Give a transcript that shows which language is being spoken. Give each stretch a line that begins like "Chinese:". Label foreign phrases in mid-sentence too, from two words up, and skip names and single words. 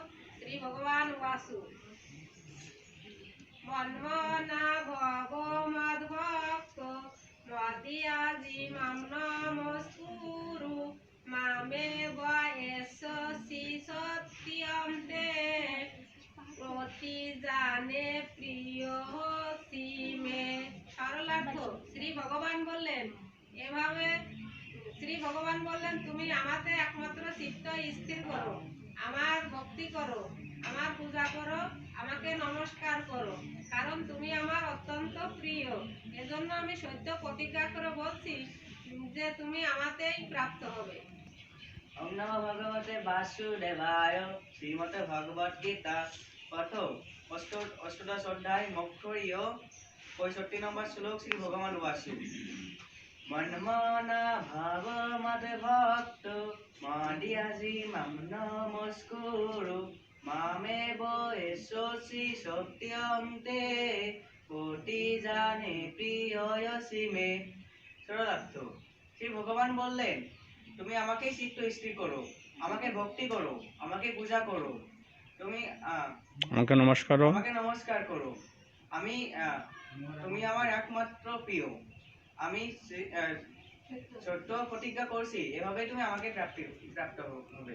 Sanskrit: श्री भगवान वासु मन्मना भवो मद्भक्तो मद्याजी मां नमस्कुरु मामेव एषसि सत्यं ते প্রতি জানে প্রিয় সিমে।
Bangla: সরলার্থ, শ্রী ভগবান বললেন এভাবে শ্রী ভগবান বললেন, তুমি আমাতে একমাত্র চিত্ত স্থির করো, আমার ভক্তি করো, আমার পূজা করো, আমাকে নমস্কার করো, কারণ তুমি আমার অত্যন্ত প্রিয়। এজন্য আমি সত্য প্রতিজ্ঞা করে বলছি যে তুমি আমাতেই প্রাপ্ত হবে।
Sanskrit: ओम नमो भगवते वासुदेवाय।
Bangla: শ্রীমৎ ভগবদ গীতা পাঠ অষ্টাদশ অধ্যায় মোক্ষযোগ 65 নম্বর শ্লোক।
Sanskrit: श्री भगवान वासु मन्मना भाव मद भक्त मद्याजी मां नमस्कुरु मामेव एषसि सत्यं ते कोटि जाने प्रियसि मे।
Bangla: সরলার্থ, শ্রী ভগবান বলেন তুমি আমাকে চিত্ত স্থির করো, আমাকে ভক্তি করো, আমাকে পূজা করো, তুমি আমাকে নমস্কার করো, আমি তুমি আমার একমাত্র প্রিয়। আমি সত্য প্রতিজ্ঞা করছি, এভাবে তুমি আমাকে প্রাপ্ত হবে।